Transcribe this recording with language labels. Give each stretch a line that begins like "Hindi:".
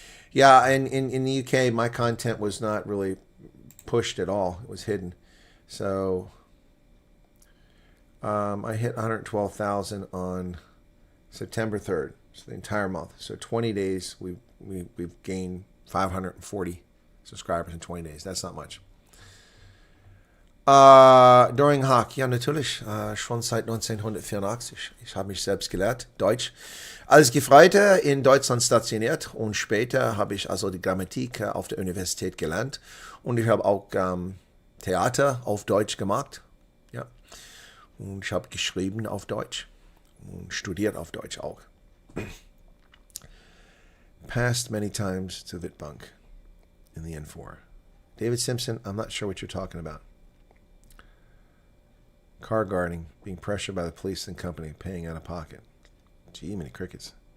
English: Yeah, and in the UK, my content was not really pushed at all. It was hidden. So I hit 112,000 on September 3rd, so the entire month. So 20 days, we've gained 540 subscribers in 20 days. That's not much.
German: During Hack, ja natürlich, schon seit 1984. Ich habe mich selbst gelehrt, Deutsch. Als Gefreiter in Deutschland stationiert und später habe ich also die Grammatik auf der Universität gelernt und ich habe auch Theater auf Deutsch gemacht. Ja. Und ich habe geschrieben auf Deutsch und studiert auf Deutsch auch.
English: Passed many times to Wittbank in the N4. David Simpson, I'm not sure what you're talking about. Car guarding, being pressured by the police and company, paying out of pocket. Gee, many crickets.